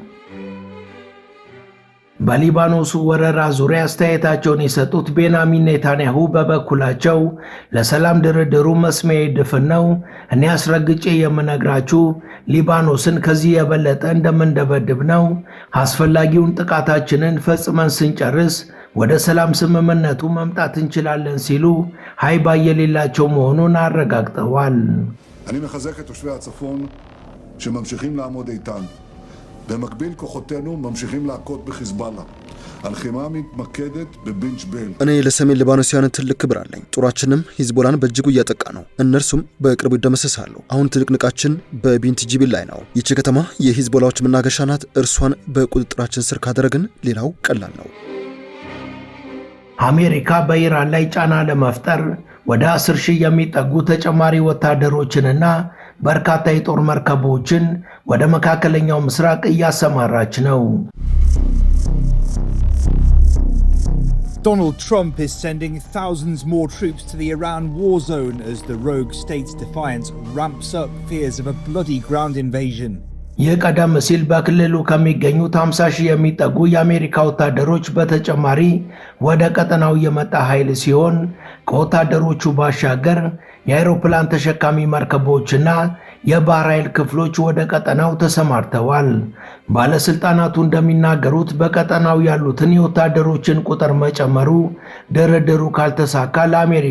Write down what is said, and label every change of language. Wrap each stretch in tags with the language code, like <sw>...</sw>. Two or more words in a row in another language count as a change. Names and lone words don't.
<am>በሊባኖሱ ወረራ ዙሪያ አስተያየታቸውን የሰጡት ቤንያሚን ኔታንያሁ በበኩላቸው ለሰላም ድርድሩ መስሚያ ድፍን ነው፣ እኔ አስረግጬ የምነግራችሁ ሊባኖስን ከዚህ የበለጠ እንደምንደበድብ ነው። አስፈላጊውን ጥቃታችንን ፈጽመን ስንጨርስ ወደ ሰላም ስምምነቱ መምጣት እንችላለን ሲሉ ሃይባ የሌላቸው መሆኑን አረጋግጠዋል።</am> <he>אני מחזק את תושבי הצפון שממשיכים לעמוד איתן. במקביל כוחותינו ממשיכים להכות בחיזבאללה. הלחימה מתמקדת בבין ג'בייל.</he> <am>እኔ ለሰሜን ሊባኖስያን ትልቅ ክብር አለኝ። ጦራችንም ሂዝቦላን በእጅጉ እያጠቃ ነው። እነርሱም በቅርቡ ይደመሰሳሉ። አሁን ትንቅንቃችን በቢንት ጂቢል ላይ ነው። ይቺ ከተማ የሂዝቦላዎች መናገሻ ናት። እርሷን በቁጥጥራችን ስር ካደረግን ሌላው ቀላል ነው። አሜሪካ በኢራን ላይ ጫና ለመፍጠር ወደ 10,000 የሚጠጉ ተጨማሪ ወታደሮችንና በርካታ የጦር መርከቦችን ወደ መካከለኛው ምስራቅ እያሰማራች ነው።</am> <en>Donald Trump is sending thousands more troops to the Iran war zone as the rogue state's defiance ramps up fears of a bloody ground invasion.</en> <am>ይህ ቀደም ሲል በክልሉ ከሚገኙት 50,000 የሚጠጉ የአሜሪካ ወታደሮች በተጨማሪ ወደ ቀጠናው የመጣ ኃይል ሲሆን ከወታደሮቹ ባሻገር የአውሮፕላን ተሸካሚ መርከቦችና የባህር ኃይል ክፍሎች ወደ ቀጠናው ተሰማርተዋል። ባለስልጣናቱ እንደሚናገሩት በቀጠናው ያሉትን የወታደሮችን ቁጥር መጨመሩ ድርድሩ ካልተሳካ ለአሜሪካ</am>